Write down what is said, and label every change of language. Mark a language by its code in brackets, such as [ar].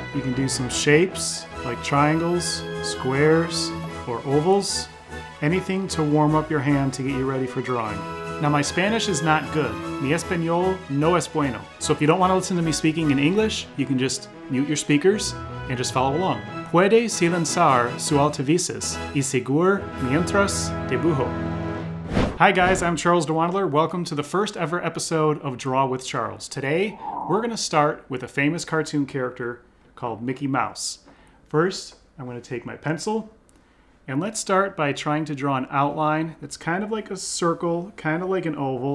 [en] You can do some shapes like triangles, squares, or ovals. Anything to warm up your hand to get you ready for drawing. Now my Spanish is not good. [es] Mi español no es bueno. [en] So if you don't want to listen to me speaking in English, you can just mute your speakers and just follow along. [es] Puede silenciar su altavices y seguir mientras dibujo. [en] Hi guys, I'm Charles DeWandler. Welcome to the first ever episode of Draw with Charles. Today, we're gonna start with a famous cartoon character called Mickey Mouse. First, I'm gonna take my pencil, and let's start by trying to draw an outline that's kind of like a circle, kind of like an oval.